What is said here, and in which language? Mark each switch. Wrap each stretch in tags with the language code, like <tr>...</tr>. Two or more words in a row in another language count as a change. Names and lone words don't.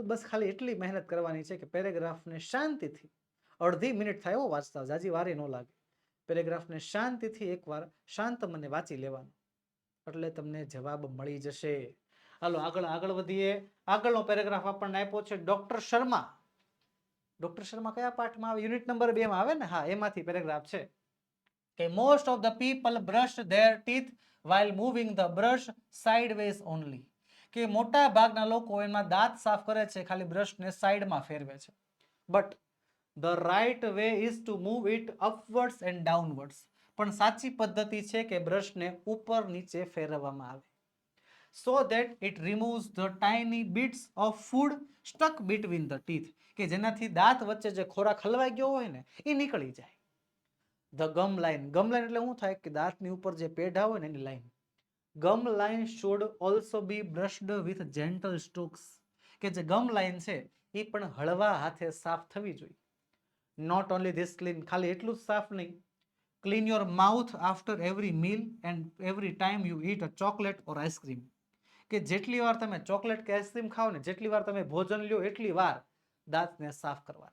<gu>બસ ખાલી એટલી મહેનત કરવાની છે કે પેરેગ્રાફને શાંતિથી, અડધી મિનિટ થાય વાંચતા, જાજી વારે ન લાગે, પેરેગ્રાફને શાંતિથી એકવાર શાંત મને વાંચી લેવાનું, એટલે તમને જવાબ મળી જશે. હાલો આગળ વધીએ. આગળનો પેરેગ્રાફ આપણને આપ્યો છે ડોક્ટર શર્મા. ડોક્ટર શર્મા કયા પાઠમાં આવે? યુનિટ નંબર 2 માં આવે ને? હા, એમાંથી પેરેગ્રાફ છે કે</gu> <en>most of the people brush their teeth while moving the brush sideways only.</en> <gu>કે મોટા ભાગના લોકો એમાં દાંત સાફ કરે છે ખાલી બ્રશને સાઈડમાં ફેરવે છે.</gu> <en>But the right way is to move it upwards and downwards.</en> <gu>પણ સાચી પદ્ધતિ છે કે બ્રશને ઉપર નીચે ફેરવવામાં આવે,</gu> <en>so that it removes the tiny bits of food stuck between the teeth.</en> <gu>કે જેનાથી દાંત વચ્ચે જે ખોરાક હલવાઈ ગયો હોય ને એ નીકળી જાય.</gu> <en>The gum line. gum line</en> <gu>એટલે શું થાય કે દાંતની ઉપર જે પેઢા હોય ને એની લાઈન.</gu> <en>gum line should also be brushed with gentle strokes.</en> <gu>કે જે ગમ લાઈન છે એ પણ હળવા હાથે સાફ થવી જોઈએ.</gu> <en>not only this clean,</en> <gu>ખાલી એટલું જ સાફ નહીં.</gu> <en>Clean your mouth after every meal and every time you eat a chocolate or ice cream.</en> <gu>કે જેટલી વાર તમે ચોકલેટ કે આઈસ્ક્રીમ ખાઓ ને, જેટલી વાર તમે ભોજન લ્યો, એટલી વાર દાંતને સાફ કરવાના.</gu>